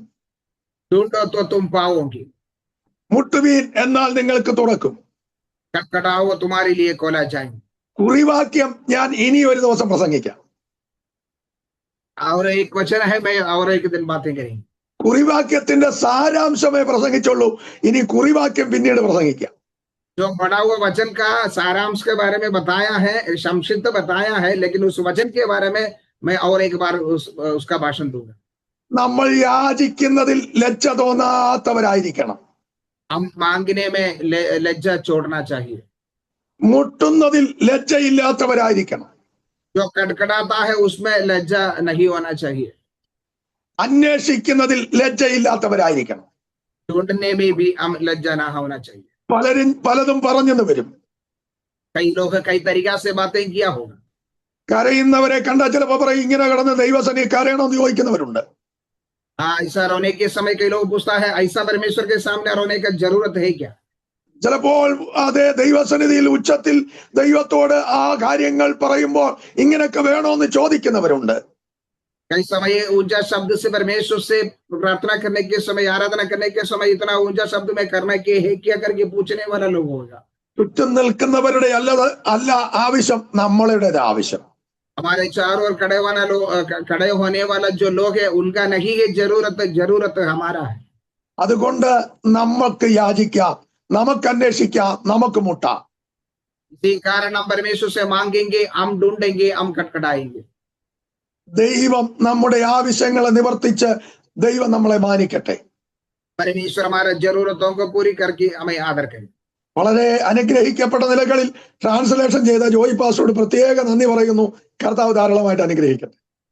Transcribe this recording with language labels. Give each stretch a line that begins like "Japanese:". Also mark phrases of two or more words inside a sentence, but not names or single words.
Hindi: ढूंढो तो तुम पाओगे.
Malayalam: മുട്ടുവീൻ എന്നാൽ നിങ്ങൾക്ക് തുറക്കും.
Hindi: खटखटाओ तुम्हारे लिए खोला जाएगा.
Malayalam: കുറിവാക്യം ഞാൻ ഇനി ഒരു ദിവസം പ്രസംഗിക്കാം.
Hindi: और एक वचन है, मैं और एक दिन बातें करेंगे.
Malayalam: കുറിവാക്യത്തിന്റെ സാരാംശമേ പ്രസംഗിച്ചുള്ളൂ. ഇനി കുറിവാക്യം പിന്നീട് പ്രസംഗിക്കാം.
Hindi: जो पढ़ा हुआ वचन का सारांश के बारे में बताया है, संक्षिप्त बताया है, लेकिन उस वचन के बारे में मैं और एक बार उसका भाषण दूंगा.
Malayalam: നമ്മൾ യാചിക്കുന്നതിൽ ലജ്ജ തോന്നാത്തവരായിരിക്കണം.
Hindi: हम मांगने में लज्जा छोड़ना चाहिए.
Malayalam: മുട്ടുന്നതിൽ ലജ്ജയില്ലാത്തവരായിരിക്കണം.
Hindi: जो कड़कड़ाता है उसमें लज्जा नहीं होना चाहिए.
Malayalam: അന്വേഷിക്കുന്നതിൽ ലജ്ജയില്ലാത്തവരായിരിക്കണം.
Hindi: ढूंढने में भी हम लज्जा ना होना चाहिए.
Malayalam: പലതും പറഞ്ഞെന്ന് വരും.
Hindi: कई लोग कई तरीका से बातें किया होगा.
Malayalam: കരയുന്നവരെ കണ്ടാൽ ചിലപ്പോ പറയും ഇങ്ങനെ കിടന്ന് ദൈവസന്നിധി കരയണമെന്ന് ചോദിക്കുന്നവരുണ്ട്.
Hindi: ऐसा रोने के समय कई लोग पूछता है, ऐसा परमेश्वर के सामने रोने का जरूरत है क्या?
Malayalam: ചിലപ്പോൾ അതേ ദൈവസന്നിധിയിൽ ഉച്ചത്തിൽ ദൈവത്തോട് ആ കാര്യങ്ങൾ പറയുമ്പോൾ ഇങ്ങനെയൊക്കെ വേണോന്ന് ചോദിക്കുന്നവരുണ്ട്.
Hindi: कई समय ऊंचा शब्द से परमेश्वर से प्रार्थना करने के समय, आराधना करने के समय इतना ऊंचा शब्द में करना के है क्या करके पूछने वाला लोग होगा.
Malayalam: ചുറ്റും നിൽക്കുന്നവരുടെ അല്ല ആവശ്യം, നമ്മളുടേത് ആവശ്യം.
Hindi: हमारे चारों ओर खड़े होने वाला जो लोग है उनका नहीं है जरूरत हमारा है.
Malayalam: അതുകൊണ്ട് നമുക്ക് യാചിക്കാം, നമുക്ക് അന്വേഷിക്കാം, നമുക്ക് മുട്ടാം.
Hindi: इसी कारण हम परमेश्वर से मांगेंगे, हम ढूंढेंगे, हम खटखटाएंगे.
Malayalam: ദൈവം നമ്മുടെ ആവശ്യങ്ങളെ നിവർത്തിച്ച് ദൈവം നമ്മളെ മാനിക്കട്ടെ.
Hindi: परमेश्वर हमारे जरूरतों को पूरी करके हमें आदर करे.
Malayalam: വളരെ അനുഗ്രഹിക്കപ്പെട്ട നിലകളിൽ ട്രാൻസ്ലേഷൻ ചെയ്ത ജോയി പാസ്റ്ററോട് പ്രത്യേക നന്ദി പറയുന്നു. കർത്താവ് ധാരാളമായിട്ട് അനുഗ്രഹിക്കട്ടെ.